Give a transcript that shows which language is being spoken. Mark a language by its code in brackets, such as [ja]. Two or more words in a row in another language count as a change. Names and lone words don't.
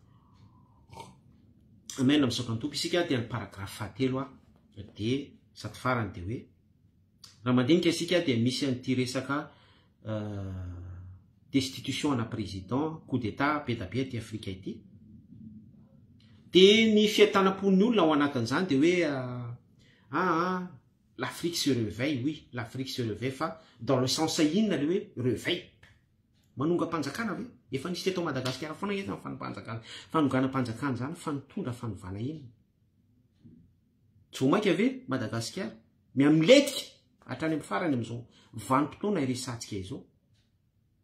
[mg] amen misaotra ny tompo isika dia ny paragraphe fahatelo dia sady farany dia hoe raha mandinika isika dia misy an'ity resaka destitution ana président [fr] coup d'état [mg] be aty Afrika ity dia ny fiatanam-pon'ny olona ao anatin'izany dia hoe [fr] l'Afrique se réveille, oui, l'Afrique se réveille, dans le sens [mg] inona le hoe réveil. Manonga-panjakana ve? Efa nisy teto Madagasikara foana eto amin'ny fanonganam-panjakana zany fanotondra fanovana iny. Tsy ho mainka ve Madagasikara miamiletika hatrany amin'ny farany amin'izao vanim-potoana iresantsika izao.